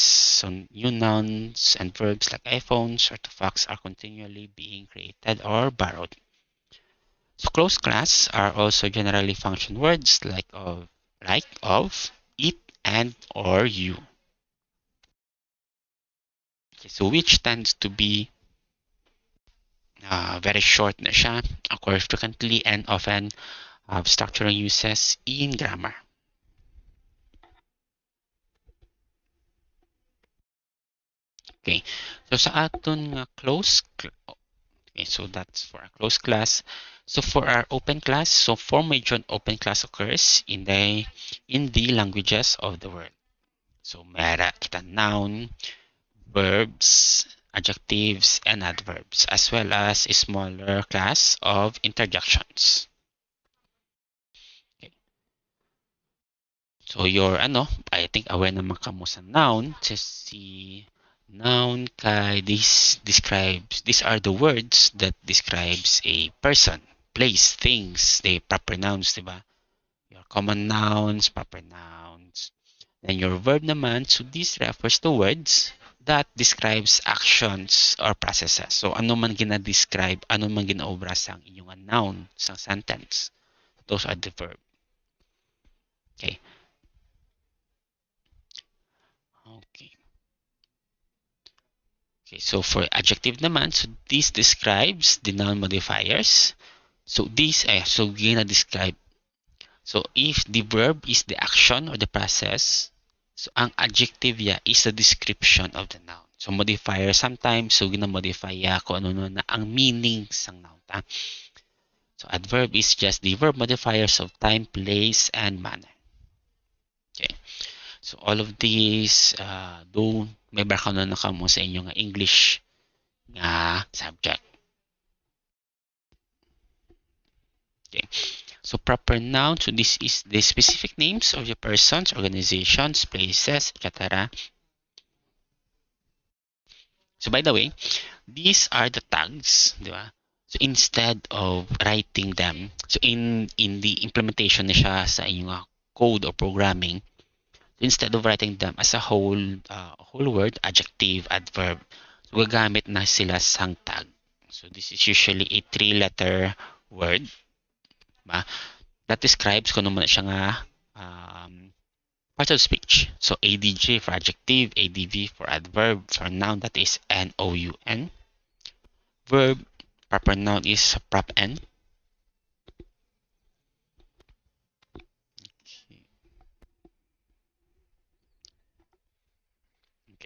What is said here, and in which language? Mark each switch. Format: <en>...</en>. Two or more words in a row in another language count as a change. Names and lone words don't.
<en>So new nouns and verbs like iPhones or to fax are continually being created or borrowed. So closed class are also generally function words like of, it, and, or you. Okay, so which tends to be very short</en> <hil>na siya,</hil> <en>occurs frequently and often have structural uses in grammar. Okay, so</en> <hil>sa aton nga</hil> <en>okay, so that's for our closed class. So for our open class, so form major open class occurs in the languages of the world. So</en> <hil>mera kita</hil> <en>noun, verbs, adjectives, and adverbs, as well as a smaller class of interjections. Okay. So your I think aware</en> <hil>naman kamo sa</hil> <en>noun. Si noun kay these are the words that describes a person, place, things, the proper nouns, diba? Your common nouns, proper nouns. Then your verb naman, so this refers to words that describes actions or processes.</en> <hil>So ano man gina-describe, ano man ginaobra sa inyong noun sa sentence.</hil> <en>Those are the verb. Okay. Okay. Okay, so for adjective naman, so this describes the noun modifiers. So this</en> <hil>so gina-describe.</hil> <en>So if the verb is the action or the process,</en> <hil>so ang adjective ya</hil> <en>is the description of the noun. So, modifier, sometimes,</en> <hil>so gina-modify kung ano na ang meaning sang noun.</hil> <en>So, adverb is just the verb modifiers of time, place, and manner.</en> <hil>Okay. So,</hil> <en>all of these,</en> <hil>do may background na kamo sa inyo nga English nga subject.</hil> <en>Okay. So, proper noun, so this is the specific names of the persons, organizations, places, etc. So, by the way, these are the tags, di ba? So, instead of writing them, so in the implementation</en> <hil>na siya sa inyong</hil> <en>code or programming, instead of writing them as a whole word, adjective, adverb, so</en> <hil>gagamit na sila sang</hil> <en>tag. So, this is usually a 3-letter word, ba? That describes</en> <hil>kung ano siya nga</hil> <en>part of speech. So, ADJ for adjective, ADV for adverb, for noun that is NOUN. Verb, proper noun is prop N. Okay.</en>